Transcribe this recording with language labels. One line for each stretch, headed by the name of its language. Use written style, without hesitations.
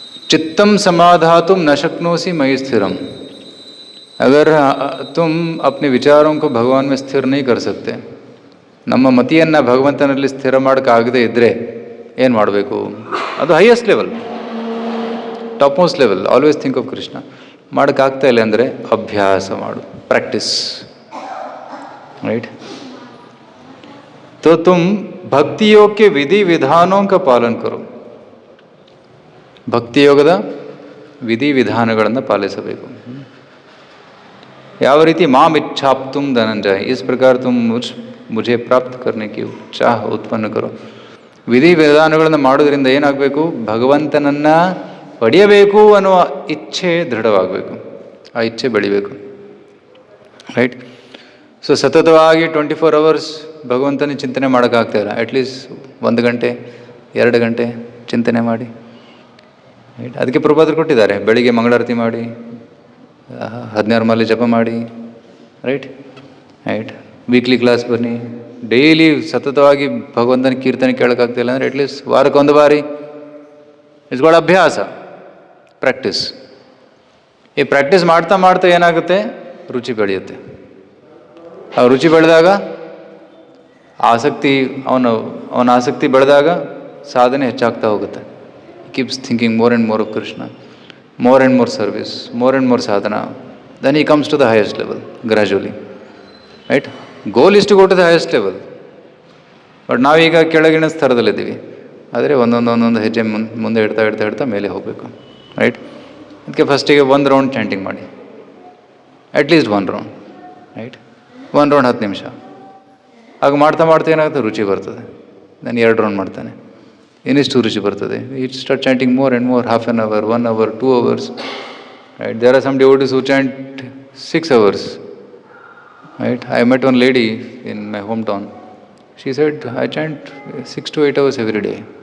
Sanskrit: चित्तम समाधातुम न शक्नोसि मयि स्थिरम।
Hindi: अगर तुम अपने विचारों को भगवान में स्थिर नहीं कर सकते,
Kannada: ನಮ್ಮ ಮತಿಯನ್ನು ಭಗವಂತನಲ್ಲಿ ಸ್ಥಿರ ಮಾಡೋಕ್ಕಾಗದೇ ಇದ್ದರೆ ಏನು ಮಾಡಬೇಕು?
English: ಅದು highest level, top most level. Always think of Krishna.
Kannada: ಮಾಡೋಕ್ಕಾಗ್ತಾ ಇಲ್ಲ ಅಂದರೆ ಅಭ್ಯಾಸ ಮಾಡು,
English: Practice, right.
Hindi: तो तुम भक्ति योग के विधि विधानों का पालन करो.
Kannada: ಭಕ್ತಿ ಯೋಗದ ವಿಧಿ ವಿಧಾನಗಳನ್ನು ಪಾಲಿಸಬೇಕು. ಯಾವ ರೀತಿ
Sanskrit: ಮಾಂ ಇಚ್ಛಾಪ್ತುಂ ಧನಂಜಯ,
Hindi: इस प्रकार तुम मुझे प्राप्त करने की चाह उत्पन्न करो.
Kannada: ವಿಧಿ ವಿಧಾನಗಳನ್ನು ಮಾಡೋದ್ರಿಂದ ಏನಾಗಬೇಕು? ಭಗವಂತನನ್ನು ಪಡೆಯಬೇಕು ಅನ್ನುವ ಇಚ್ಛೆ ದೃಢವಾಗಬೇಕು, ಆ ಇಚ್ಛೆ ಬೆಳಿಬೇಕು, ರೈಟ್. ಸೊ ಸತತವಾಗಿ
English: 24 hours
Kannada: ಭಗವಂತನ ಚಿಂತನೆ ಮಾಡೋಕ್ಕಾಗ್ತಾಯಿಲ್ಲ. ಅಟ್ಲೀಸ್ಟ್ 1 ಗಂಟೆ 2 ಗಂಟೆ ಚಿಂತನೆ ಮಾಡಿ, ರೈಟ್. ಅದಕ್ಕೆ ಪ್ರಭುಪಾದರು ಕೊಟ್ಟಿದ್ದಾರೆ, ಬೆಳಿಗ್ಗೆ ಮಂಗಳಾರತಿ ಮಾಡಿ, 16 ಮಾಲೆ ಜಪ ಮಾಡಿ, ರೈಟ್, ರೈಟ್. ವೀಕ್ಲಿ ಕ್ಲಾಸ್ ಬನ್ನಿ, ಡೈಲಿ ಸತತವಾಗಿ ಭಗವಂತನ ಕೀರ್ತನೆ ಕೇಳೋಕ್ಕಾಗ್ತಿಲ್ಲ ಅಂದರೆ ಅಟ್ಲೀಸ್ಟ್ ವಾರಕ್ಕೆ 1 ಬಾರಿ.
English: it's got
Kannada: ಅಭ್ಯಾಸ, ಪ್ರಾಕ್ಟೀಸ್. ಈ ಪ್ರಾಕ್ಟೀಸ್ ಮಾಡ್ತಾ ಮಾಡ್ತಾ ಏನಾಗುತ್ತೆ? ರುಚಿ ಬೆಳೆಯುತ್ತೆ. ಆ ರುಚಿ ಬೆಳೆದಾಗ ಆಸಕ್ತಿ, ಅವನ ಆಸಕ್ತಿ ಬೆಳೆದಾಗ ಸಾಧನೆ ಹೆಚ್ಚಾಗ್ತಾ ಹೋಗುತ್ತೆ.
English: Keeps thinking more and more of Krishna, more and more service, more and more sadhana. Then he comes to the highest level gradually, right? Goal is to go to the highest level.
Kannada: But ನಾವೀಗ ಕೆಳಗಿನ ಸ್ತರದಲ್ಲಿದ್ದೀವಿ. ಆದರೆ ಒಂದೊಂದು ಹೆಜ್ಜೆ ಮುಂದೆ ಇಡ್ತಾ ಮೇಲೆ ಹೋಗಬೇಕು, right. ಅದಕ್ಕೆ ಫಸ್ಟಿಗೆ 1 ರೌಂಡ್ ಚಾಂಟಿಂಗ್ ಮಾಡಿ, ಅಟ್ಲೀಸ್ಟ್ 1 ರೌಂಡ್, ರೈಟ್. 1 ರೌಂಡ್ 10 ನಿಮಿಷ. ಆಗ ಮಾಡ್ತಾ ಏನಾಗುತ್ತೆ? ರುಚಿ ಬರ್ತದೆ. ನಾನು 2 ರೌಂಡ್ ಮಾಡ್ತಾನೆ, ಇನ್ನಿಷ್ಟು ರುಚಿ ಬರ್ತದೆ.
English: It start chanting more and more, half an hour, 1 hour, 2 hours. Right? There are some devotees who chant 6 hours. Right? I met one lady in my hometown. She said, I chant 6 to 8 hours every day.